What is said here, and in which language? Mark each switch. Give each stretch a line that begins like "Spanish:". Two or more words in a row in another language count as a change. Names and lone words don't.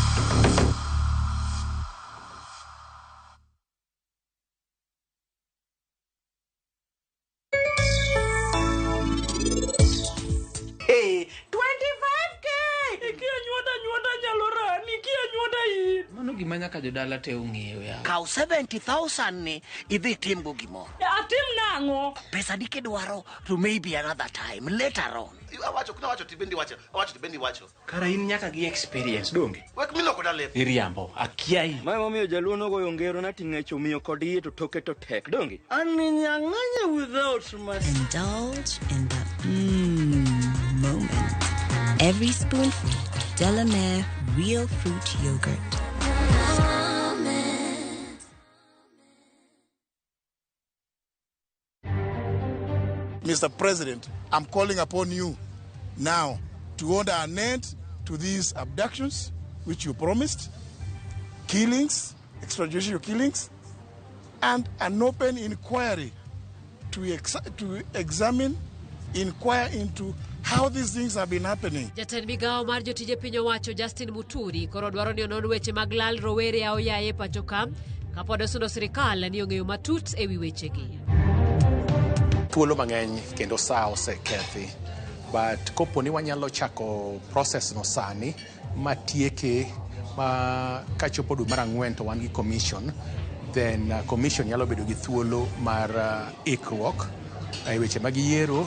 English: Hey, 25k!
Luo (Kenya and Tanzania): Ikia nyuoda nyalo rani, ikia nyuoda in. Mano gima nyaka jodala te ung'eyo ya. Kaw 70,000 ni idhi timgo gimoro. Atim nang'o? Pesa ni kidwaro to
English: maybe another time later on.
Luo (Kenya and Tanzania): Awacho tibendi wacho. Kara in nyaka gi experience donge. Wek miloko da lep. Iriambo, akiai. Mae momiyo jaluo nogoyo ngero na ting'echo miyo kod yie to toke to tek donge. Aninyang'anya
English: without much. Indulge in the moment. Every spoonful of Delamere real fruit yogurt. Mr. President, I'm calling upon you now to order an end to these abductions, which you promised, killings, extrajudicial killings, and an open inquiry to inquire into how these things have been happening.
Luo (Kenya and Tanzania): Jatend migao mar jotije piny owacho Justin Muturi koro dwaro ni onon weche mag lal rowere aoyaye pacho ka kapod osundo sirikal ni ong'eyo matut ewi wechegi. Thuolo mang'eny kendo saa osekethi, but kopo ni wanyalo chako process no sani matieke ma kachopo dwe mar 4 to wan gi commission, then commission nyalo bedo gi thuolo mar ikruok e weche mag yiero.